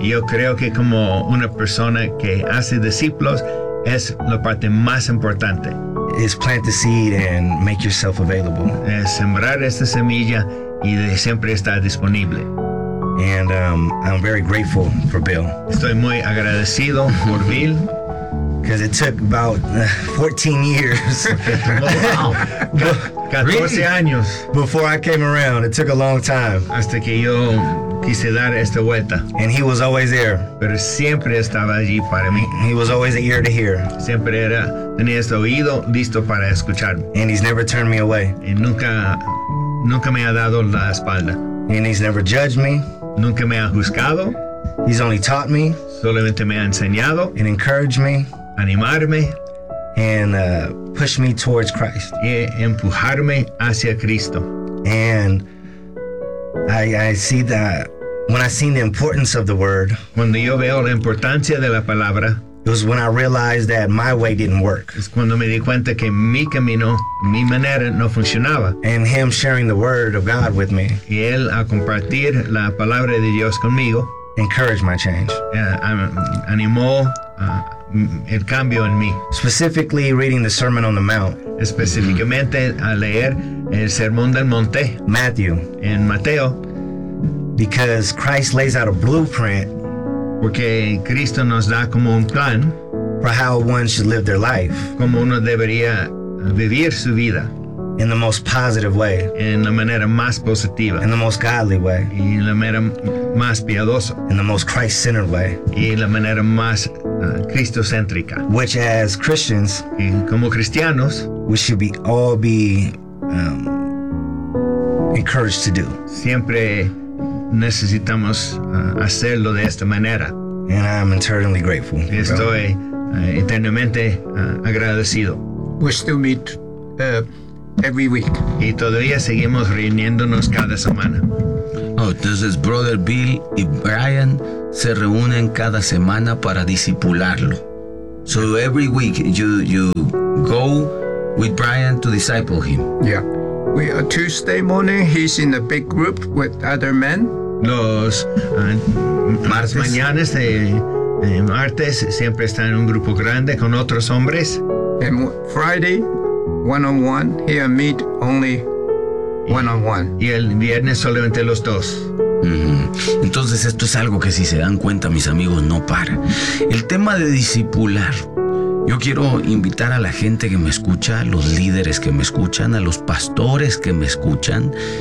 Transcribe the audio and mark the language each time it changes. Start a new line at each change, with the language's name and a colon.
Spanish: Yo creo que como una persona que hace discípulos es la parte más importante.
English: Is plant the seed and make yourself available.
Spanish: Es sembrar esta semilla y de siempre estar disponible.
English: And I'm very grateful for Bill.
Spanish: Estoy muy agradecido por Bill.
English: Because it took about 14 years.
Spanish: Wow. 14 años.
English: Before I came around, it took a long time.
Spanish: Hasta que yo quise dar esta vuelta.
English: And he was always there.
Spanish: Pero siempre estaba allí para mí.
English: He was always an ear to hear.
Spanish: Siempre era, tenía este oído listo para escucharme.
English: And he's never turned me away.
Spanish: Y nunca me ha dado la espalda.
English: And he's never judged me.
Spanish: Nunca me ha juzgado.
English: He's only taught me.
Spanish: Solamente me ha enseñado.
English: And encouraged me.
Spanish: Animarme.
English: And push me towards Christ.
Spanish: Y empujarme hacia Cristo.
English: And I see that when I seen the importance of the word.
Spanish: Cuando yo veo la importancia de la palabra.
English: It was when I realized that my way didn't work.
Spanish: Es cuando me di cuenta que mi camino, mi manera no funcionaba.
English: And him sharing the word of God with me.
Spanish: Y él a compartir la palabra de Dios conmigo.
English: Encouraged my change.
Spanish: Animó el cambio en mí.
English: Specifically reading the Sermon on the Mount.
Spanish: Específicamente a leer el Sermón del Monte.
English: Matthew.
Spanish: En Mateo.
English: Because Christ lays out a blueprint.
Spanish: Porque Cristo nos da como un plan.
English: For how one should live their life.
Spanish: Como uno debería vivir su vida.
English: In the most positive way.
Spanish: En la manera más positiva.
English: In the most godly way.
Spanish: Y en la manera más piadosa.
English: In the most Christ-centered way.
Spanish: Y en la manera más cristocéntrica.
English: Which as Christians,
Spanish: y como cristianos,
English: we should be all be encouraged to do.
Spanish: Siempre necesitamos hacerlo de esta manera.
English: And I'm eternally grateful.
Spanish: Y estoy eternamente agradecido.
English: We still meet every week.
Spanish: Y todavía seguimos reuniéndonos cada semana. Oh, entonces Brother Bill y Brian se reúnen cada semana para discipularlo.
English: So every week you go with Brian to disciple him. Yeah. We are Tuesday morning, he's in a big group with other men.
Spanish: Los mañanas de martes siempre está en un grupo grande con otros hombres.
English: And Friday, one-on-one, he and me only one-on-one.
Spanish: Y el viernes solamente los dos. Mm-hmm. Entonces esto es algo que si se dan cuenta, mis amigos, no para. El tema de discipular. Yo quiero invitar a la gente que me escucha, a los líderes que me escuchan, a los pastores que me escuchan.